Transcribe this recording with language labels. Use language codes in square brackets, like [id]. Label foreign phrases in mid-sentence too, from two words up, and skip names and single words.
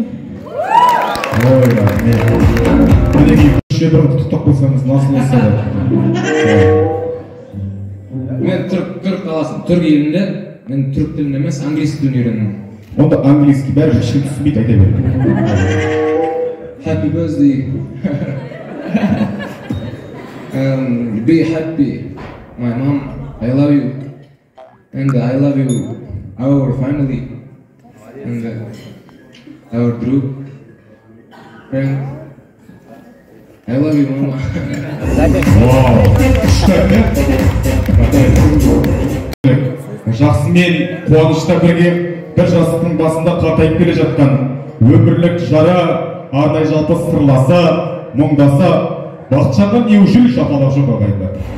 [kk] Ой, рахмет. Мінекей көше бір құттықтап қойсаңыз насыл болса да. Мен түрк қаласын, түрк елінде, мен түрк тілін емес, английский тілін үйрендім. Онда английский бәрі ешкім түсінбейді, айта береді. [en] Happy birthday. Be happy. My mom, I love you. And I love you, our family. And our group. Friend. I love you, mama. [kk] Жақсымен қуанышта бірге бір жастықтың басында қартайып келе жатқан өмірлік жары, арнай жалпы сырласы, мұңдасы Бақытжанға неужели шапалақ жоқ ағайындар.